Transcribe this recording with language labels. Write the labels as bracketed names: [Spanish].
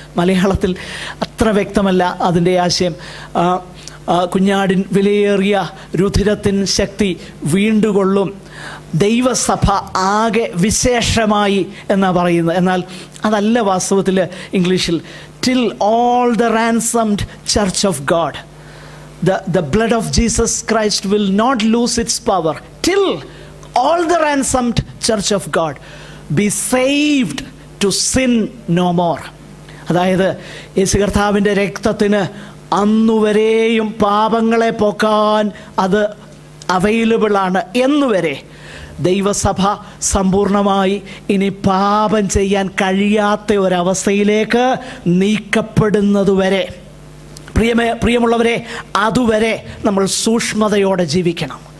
[Malayalam] മലയാളത്തിൽ അത്ര വ്യക്തമല്ല അതിൻ്റെ ആശയം. കുഞ്ഞാടിൻ വിലയേറിയ രുധിരത്തിൻ ശക്തി വീണ്ടുകൊള്ളും, ദൈവസഭ ആകെ വിശേഷമായി എന്നാണ് പറയുന്നത്. എന്നാൽ അതല്ല വാസ്തവത്തിൽ ഇംഗ്ലീഷിൽ. [English] Till all the ransomed church of God, the blood of Jesus Christ will not lose its power till all the ransomed church of God be saved to sin no more. [Malayalam] അതായത് യേശു കർത്താവിൻ്റെ രക്തത്തിന് അന്നുവരെയും പാപങ്ങളെ പോക്കാൻ അത് അവൈലബിൾ ആണ് എന്നുവരെ ദൈവസഭ സമ്പൂർണമായി ഇനി പാപം ചെയ്യാൻ കഴിയാത്ത ഒരവസ്ഥയിലേക്ക് നീക്കപ്പെടുന്നതുവരെ, പ്രിയമുള്ളവരെ, അതുവരെ നമ്മൾ സൂക്ഷ്മതയോടെ ജീവിക്കണം.